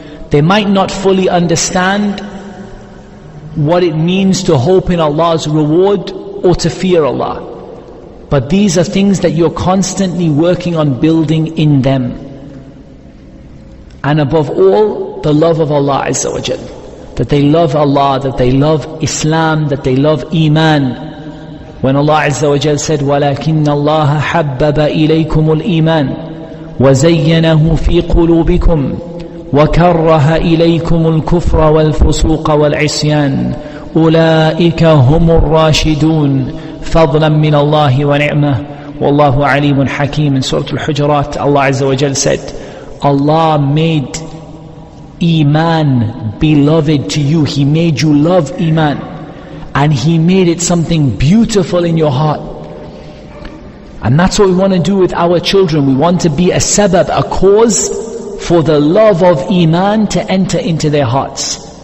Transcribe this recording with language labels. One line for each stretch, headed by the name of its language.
English: They might not fully understand what it means to hope in Allah's reward or to fear Allah. But these are things that you're constantly working on building in them. And above all, the love of Allah Azza wa Jal. That they love Allah, that they love Islam, that they love Iman. When Allah Azza wa Jal said,
Arabic: وَلَكِنَّ اللَّهَ حَبَّبَ إِلَيْكُمُ الْإِيمَانِ وَزَيَّنَهُ فِي قُلُوبِكُمْ وَكَرَّهَ إِلَيْكُمُ الْكُفْرَ وَالْفُسُوقَ وَالْعِصْيَانَ أُولَئِكَ هُمُ الرَّاشِدُونَ فَضْلًا مِّنَ اللَّهِ وَنِعْمَةً وَاللَّهُ عَلِيمٌ حَكِيمٌ.
English: In Surah Al-Hujurat, Allah Azza wa Jal said, Allah made Iman beloved to you. He made you love Iman. And He made it something beautiful in your heart. And that's what we want to do with our children. We want to be a sabab, a cause for the love of Iman to enter into their hearts.